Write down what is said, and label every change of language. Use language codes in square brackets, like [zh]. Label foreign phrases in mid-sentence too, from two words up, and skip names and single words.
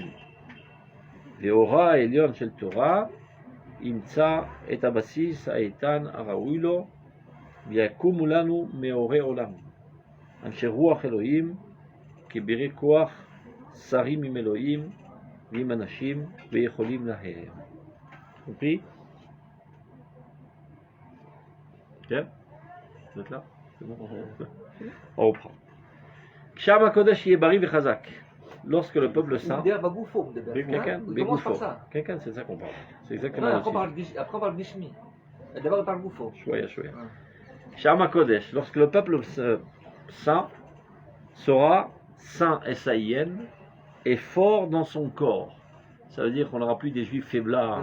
[he] ואורה העליון של תורה ימצא את הבסיס האיתן הראוי לו, ויקומו לנו מאורי עולם, אנשי רוח אלוהים, כבירי כוח, שרים עם אלוהים ועם אנשים, ויכולים להם. [fr] compris? כן? [he] זאת לא? [fr] On reprend. [he] כשעם הקודש יהיה בריא וחזק. [fr] Lorsque le peuple saint... [he] מדבר בגופו, הוא מדבר. כן, הוא [fr] commence par ça. כן, c'est ça qu'on parle. C'est Non, exactement après on parle Gishmi. D'abord on parle Goufo. Chouïa. [he] כשעם הקודש, [fr] lorsque le peuple saint sera saint S-A-I-N et fort dans son corps. Ça veut dire qu'on n'aura plus des juifs faiblards.